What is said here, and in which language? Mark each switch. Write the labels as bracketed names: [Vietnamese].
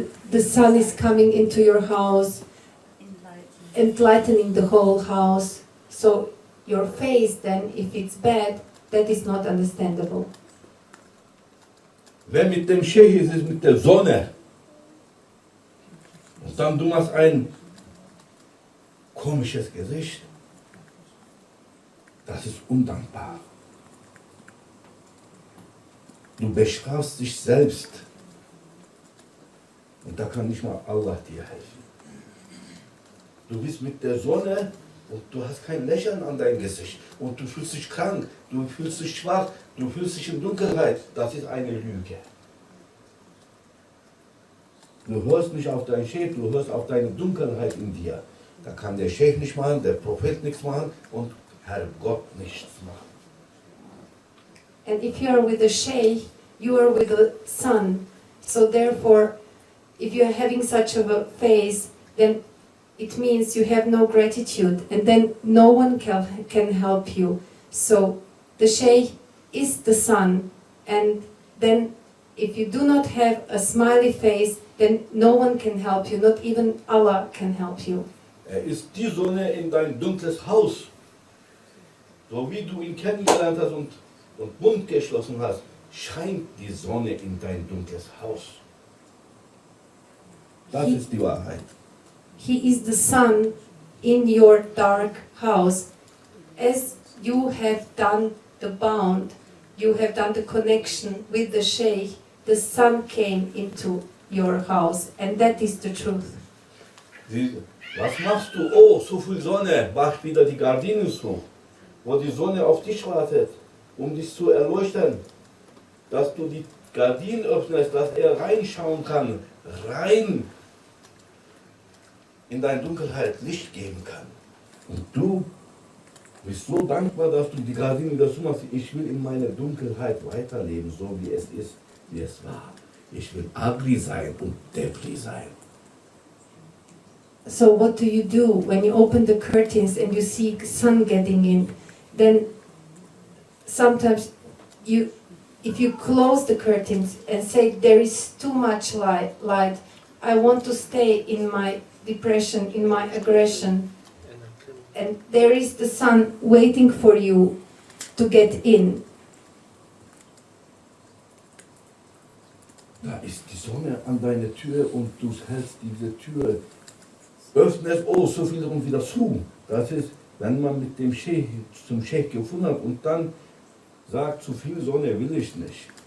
[English] The sun is coming into your house, enlightening the whole house. So your face then, if it's bad, that is not understandable. [German] Wenn mit dem Sheikh ist es mit der Sonne. Und dann du machst ein komisches Gesicht. Das ist undankbar. Du bestrafst dich selbst. Und da kann nicht mal Allah dir helfen. Du bist mit der Sonne und du hast kein Lächeln an deinem Gesicht. Und du fühlst dich krank, du fühlst dich schwach, du fühlst dich in Dunkelheit. Das ist eine Lüge. Du hörst nicht auf deinen Sheikh, du hörst auf deine Dunkelheit in dir. Da kann der Sheikh nicht machen, der Prophet nichts machen und Herrgott nichts machen. [English] And if you are with the Sheikh, you are with the sun. So therefore, if you are having such of a face, then it means you have no gratitude, and then no one can help you. So the Sheikh is the sun, and then if you do not have a smiley face, then no one can help you, not even Allah can help you. [German] Ist die Sonne in dein dunkles Haus, so wie du ihn kennengelernt hast und Mund geschlossen hast, scheint die Sonne in dein dunkles Haus. Das ist die Wahrheit. [English] He is the sun in your dark house. As you have done the bond, you have done the connection with the Sheikh, the sun came into your house, and that is the truth. [German] Was machst du? Oh, so viel Sonne. Mach wieder die Gardinen zu, wo die Sonne auf dich wartet, um dich zu erleuchten. Dass du die Gardinen öffnest, dass er reinschauen kann, rein in deine Dunkelheit Licht geben kann. Und du bist so dankbar, dass du die Gardinen dazu machst. Ich will in meiner Dunkelheit weiterleben, so wie es ist, wie es war. Ich will [English] ugly [German] sein und depri sein. [English] So what do you do when you open the curtains and you see sun getting in? Then sometimes if you close the curtains and say there is too much light, I want to stay in my depression, in my aggression, and there is the sun waiting for you to get in. [German] Da ist die Sonne an deiner Tür und du hältst diese Tür, öffnest, oh, so wiederum wieder zu. Das ist, wenn man mit dem Sheikh zum Sheikh gefunden hat und dann sagt, zu viel Sonne will ich nicht.